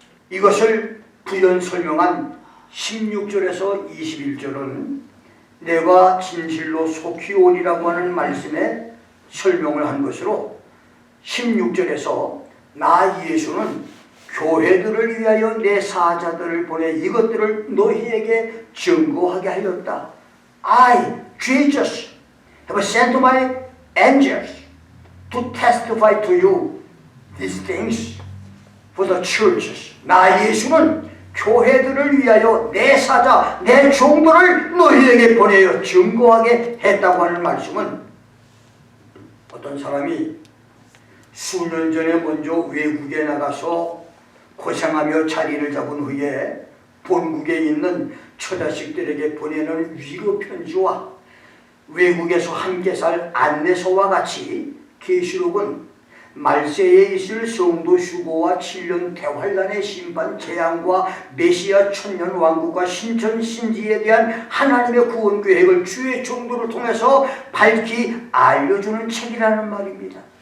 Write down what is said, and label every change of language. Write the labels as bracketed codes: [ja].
[ko] 이것을 부연 설명한 16절에서 21절은 내가 진실로 속히 오리라고 하는 말씀에 설명을 한 것으로, 16절에서 나 예수는 교회들을 위하여 내 사자들을 보내 이것들을 너희에게 증거하게 하였다. [en] I, Jesus, have sent my angels to testify to you these things for the churches. [ko] 나 예수는 교회들을 위하여 내 사자, 내 종들을 너희에게 보내어 증거하게 했다고 하는 말씀은 어떤 사람이 수년 전에 먼저 외국에 나가서 고생하며 자리를 잡은 후에 본국에 있는 처자식들에게 보내는 위로 편지와 외국에서 함께 살 안내서와 같이 계시록은 말세에 있을 성도 휴거와 7년 대환란의 심판 재앙과 메시아 천년 왕국과 신천 신지에 대한 하나님의 구원 계획을 주의 종도를 통해서 밝히 알려주는 책이라는 말입니다.